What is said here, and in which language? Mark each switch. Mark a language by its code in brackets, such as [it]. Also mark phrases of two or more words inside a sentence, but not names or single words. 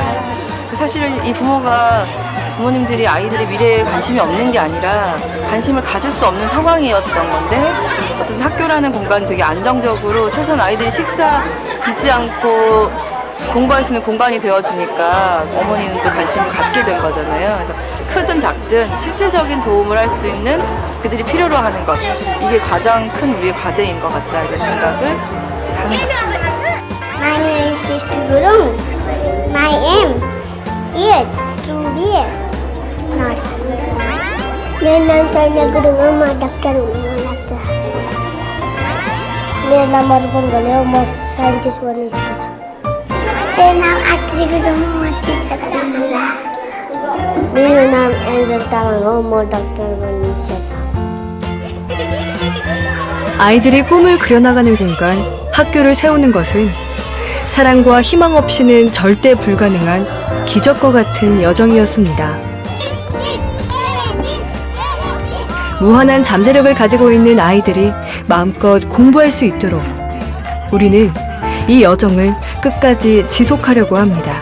[ko] 사실은 이 부모님들이 아이들의 미래에 관심이 없는 게 아니라 관심을 가질 수 없는 상황이었던 건데 어떤 학교라는 공간이 되게 안정적으로 최소한 아이들이 식사 굶지 않고 공부할 수 있는 공간이 되어주니까 어머니는 또 관심을 갖게 된 거잖아요. 그래서 크든 작든 실질적인 도움을 할 수 있는 그들이 필요로 하는 것, 이게 가장 큰 우리의 과제인 것 같다 이런 생각을 하는 거죠. [en] My name is Sister Gurung. My aim is to be a nurse. [hi] मेरा नाम सरना गुरुंग है, मैं डॉक्टर बनने लगता है। मेरा नाम अर्पण गले और मैं साइंटिस्ट बनने इच्छा था। मेरा नाम आकृति गुरुंग है, मैं टीचर बनने लगा। मेरा नाम एंजल तावंग है, मैं डॉक्टर बनने इच्छा था। [ko] 아이들이 꿈을 그려나가는 공간, 학교를 세우는 것은 사랑과 희망 없이는 절대 불가능한 기적과 같은 여정이었습니다. 무한한 잠재력을 가지고 있는 아이들이 마음껏 공부할 수 있도록 우리는 이 여정을 끝까지 지속하려고 합니다.